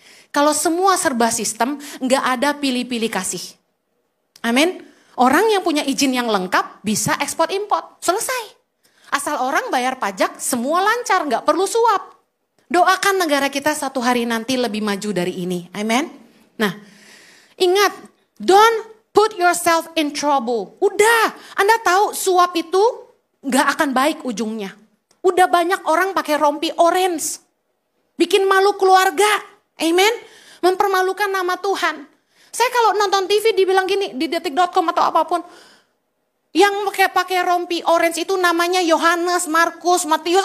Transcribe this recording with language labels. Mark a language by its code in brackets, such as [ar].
[id] Kalau semua serba sistem, nggak ada pilih-pilih kasih. Amin. Orang yang punya izin yang lengkap bisa ekspor import. Selesai. Asal orang bayar pajak, semua lancar, nggak perlu suap. Doakan negara kita satu hari nanti lebih maju dari ini. Amin. Nah, ingat, [en] don't put yourself in trouble. [id] Udah, Anda tahu suap itu nggak akan baik ujungnya. Udah banyak orang pakai rompi orange. Bikin malu keluarga. Amin. Mempermalukan nama Tuhan. Saya kalau nonton TV dibilang gini, di detik.com atau apapun. Yang pakai rompi orange itu namanya Yohanes, Markus, Matius.